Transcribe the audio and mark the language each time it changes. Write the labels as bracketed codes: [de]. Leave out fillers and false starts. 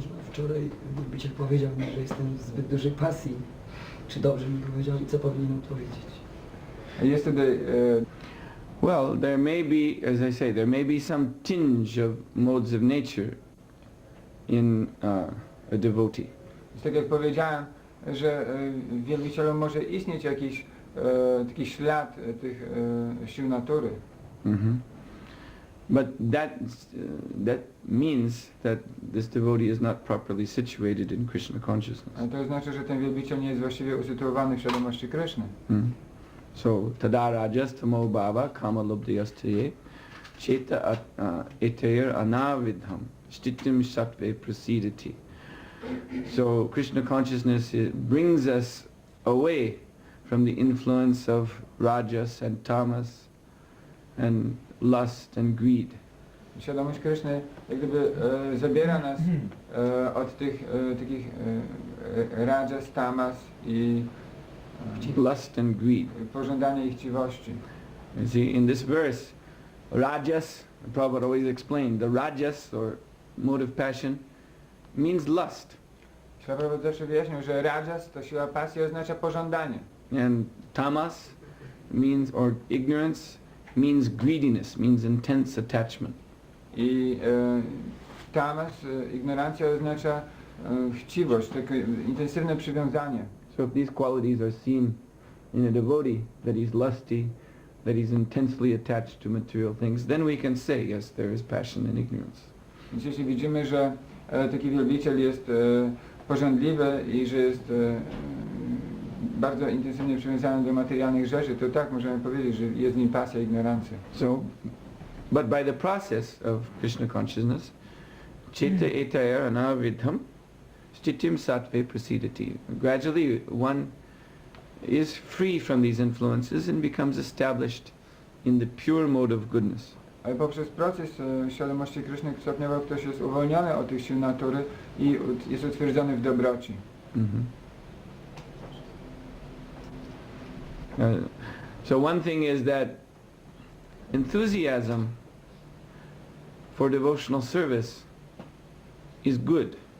[pl] Wczoraj wielbiciel powiedział mi, że jestem w zbyt dużej pasji. Czy dobrze mi powiedział i co powinienem powiedzieć? [en] Yesterday, Well, there may be, as I say, there may be some tinge of modes of nature in a devotee. [pl] tak jak powiedziałem, że w wielbicielu może istnieć jakiś taki ślad tych sił natury. [en] But that means that this devotee is not properly situated in Krishna consciousness. [pl] A to znaczy, że ten wielbiciel nie jest właściwie usytuowany w świadomości Kryszny. [sa] So, tada rajastamo bhava kama lobdhayastaye cheta etayar anavidham stitim sattve prasidati. [en] So, Krishna consciousness brings us away from the influence of rajas and tamas and lust and greed. [pl] Świadomość Kryszny jak gdyby zabiera nas od tych takich rajas, tamas i [en] lust and greed. [pl] pożądania i chciwości. [en] You see, in this verse, rajas, Prabhupada always explained, the rajas or mode of passion means lust. [pl] Prabhupada zawsze wyjaśnił, że rajas to siła pasji oznacza pożądanie. [en] And tamas means, or ignorance, means greediness, means intense attachment. [pl] I tamas, ignorancja oznacza chciwość, takie intensywne przywiązanie. [en] So if these qualities are seen in a devotee, that he's lusty, that he's intensely attached to material things, then we can say, yes, there is passion and ignorance. [pl] Więc jeśli widzimy, że taki wielbiciel jest pożądliwy i że jest bardzo intensywnie przywiązany do materialnych rzeczy, to tak możemy powiedzieć, że jest w nim pasja i ignorancja. [en] So, but by the process of Krishna consciousness, [sa] cheta etaya anavidham stitim sattve prasidati. [en] Gradually one is free from these influences and becomes established in the pure mode of goodness. [pl] Ale poprzez proces świadomości Kryszny stopniowo ktoś jest uwolniony od tych sił natury i jest utwierdzony w dobroci. [en] So one thing is that enthusiasm for devotional service is good.